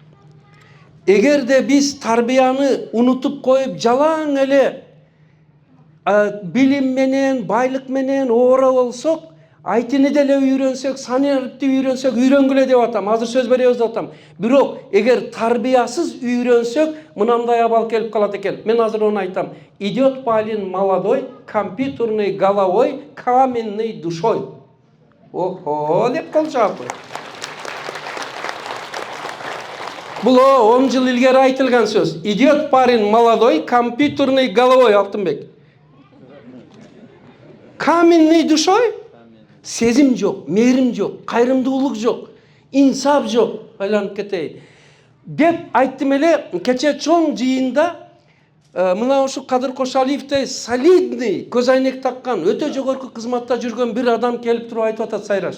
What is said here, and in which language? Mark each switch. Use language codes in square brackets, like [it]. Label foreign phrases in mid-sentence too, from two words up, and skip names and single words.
[ky] Эгерде биз тарбияны унутуп коюп, жалаң эле билим менен, байлык менен оора болсок, айтыны деле үйрөнсөк, санарипти үйрөнсөк, үйрөнгүлө деп атам. Азыр сөз беребиз деп атам. Бирок эгер тарбиясыз үйрөнсөк, мынандай абал келип калат экен. Мен азыр оны айтам. [ru] Идет парень молодой, компьютерной головой, каменной душой. [ky] Охо, деп кол жаапы. Бул 10 жыл илгери айтылган сөз. [ru] Идет парень молодой, компьютерной головой, Алтынбек. Каменный душой? [ky] Сезим жок, мээрим жок, кайрымдуулук жок, инсап жок, айланып кетейин. Деп айттым эле, кече чоң жыйында мына ушу Кадыр Кошалиевдей солидный көз айнек таккан, өтө жогорку кызматта жүргөн бир адам келип туруп айтып атат, Сайраш.